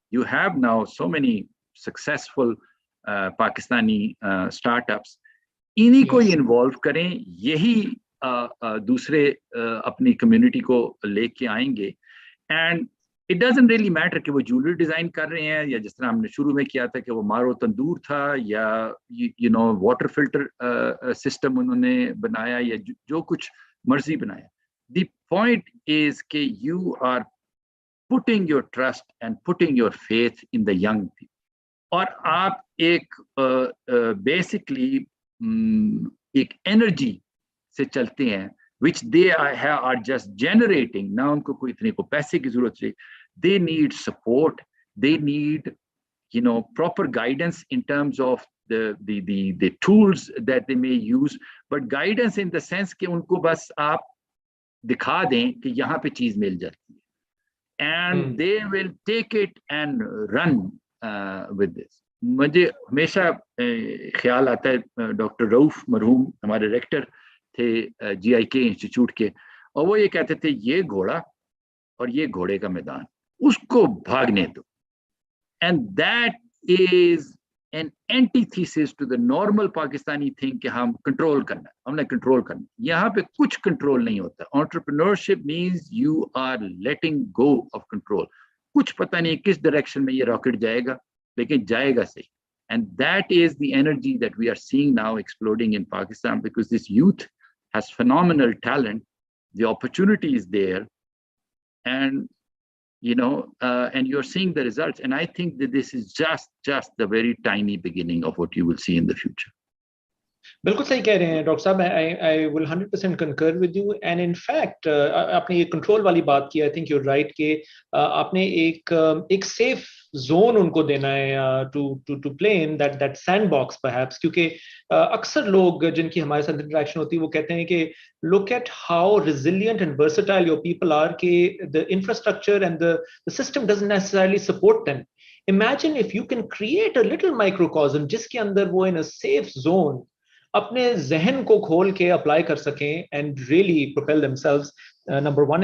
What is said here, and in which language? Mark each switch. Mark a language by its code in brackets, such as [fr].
[en] You have now so many successful Pakistani startups. [hi] इन्हीं को involve करें, यही दूसरे अपनी community को लेके आएंगे. [en] And it doesn't really matter [hi] कि वो jewelry design कर रहे हैं या जिस तरह हमने शुरू में किया था कि वो मारो तंदूर था या water filter system उन्होंने बनाया या जो कुछ मर्जी बनाया. [en] The point is कि you are putting your trust and putting your faith in the young people. [hi] और आप एक basically एक energy से चलते हैं [en] which they are just generating. [hi] ना उनको कोई इतने को पैसे की जरूरत है. [en] They need support. They need proper guidance in terms of the tools that they may use, but guidance in the sense [hi] कि उनको बस आप दिखा दें कि यहाँ पे चीज मिल जाती है, [en] and they will take it and run with this. [hi] मुझे हमेशा ख्याल आता है डॉक्टर रऊफ मरहूम हमारे रेक्टर थे GIK इंस्टीट्यूट के, और वो ये कहते थे ये घोड़ा और ये घोड़े का मैदान, उसको भागने दो. [en] And that is an antithesis to the normal Pakistani thing [hi] कि हम कंट्रोल करना, हमने कंट्रोल करना. यहाँ पे कुछ कंट्रोल नहीं होता. [en] Entrepreneurship means you are letting go of control. [hi] कुछ पता नहीं किस डायरेक्शन में ये रॉकेट जाएगा, लेकिन जाएगा सही. [en] And that is the energy that we are seeing now exploding in Pakistan, because this youth has phenomenal talent. The opportunity is there, and and you're seeing the results. And I think that this is just the very tiny beginning of what you will see in the future. [hi] बिल्कुल सही कह रहे हैं doctor साहब. [en] I will 100% concur with you. And in fact, [hi] आपने ये control वाली बात की. [en] I think you're right [hi] कि आपने एक सेफ जोन उनको देना है [en] to play in that sandbox perhaps. [hi] क्योंकि अक्सर लोग जिनकी हमारे साथ इंटरेक्शन होती है वो कहते हैं कि [en] look at how resilient and versatile your people are, कि the infrastructure and the system doesn't necessarily support them. Imagine if you can create a little microcosm [hi] जिसके अंदर वो [en] in a safe zone [hi] अपने जहन को खोल के अप्लाई कर सकें [en] and really propel themselves, number one.